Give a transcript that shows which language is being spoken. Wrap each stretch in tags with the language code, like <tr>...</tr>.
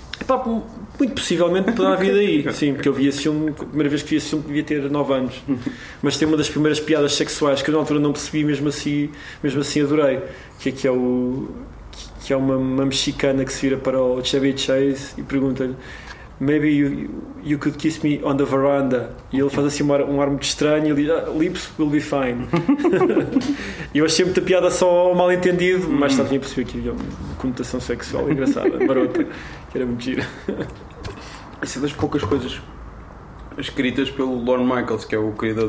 <pt>Epá, muito possivelmente poderá haver daí. Sim, porque eu vi esse filme, a primeira vez que vi esse filme devia ter 9 anos. Mas tem uma das primeiras piadas sexuais que eu na altura não percebi, mesmo assim adorei. Que é uma mexicana que se vira para o Chevy Chase e pergunta-lhe,</pt> <en>maybe you could kiss me on the veranda.</en> <pt>E ele faz assim um ar muito estranho e ele diz,</pt> <en>lips will be fine.</en> <pt>E eu achei muita piada só mal entendido, mas tarde tinha percebido que havia uma conotação sexual engraçada, marota, que era muito giro. Isso é das poucas coisas escritas pelo Lorne Michaels, que é o criador</pt>